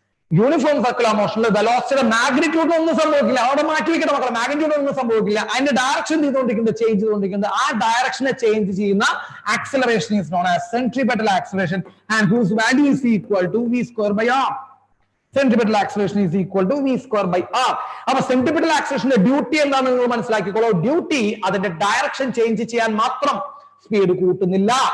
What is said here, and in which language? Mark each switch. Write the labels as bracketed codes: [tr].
[ml] Uniform circular മോഷനിൽ വെലോസിറ്റിയുടെ magnitude ഒന്നും സംഭവിക്കില്ല. അവിടെ മാറ്റി വെക്കണം മക്കളെ. മാഗ്നിറ്റ്യൂഡ് ഒന്നും സംഭവിക്കില്ല. അതിന്റെ ഡയറക്ഷൻ ചെയ്തുകൊണ്ടിരിക്കുന്നത്, ചേഞ്ച് ചെയ്തുകൊണ്ടിരിക്കുന്നത്. ആ ഡയറക്ഷനെ ചേഞ്ച് ചെയ്യുന്ന [en] Acceleration is known as centripetal acceleration and whose value is equal to v square by r. Centripetal acceleration is equal to v square by r. [ml] അപ്പൊ സെൻട്രിപെറ്റൽ ആക്സലറേഷന്റെ ഡ്യൂട്ടി എന്താണെന്ന് നിങ്ങൾ മനസ്സിലാക്കിക്കോളൂ. ഡ്യൂട്ടി അതിന്റെ direction change ചെയ്യാൻ മാത്രം. Speed കൂട്ടുന്നില്ല.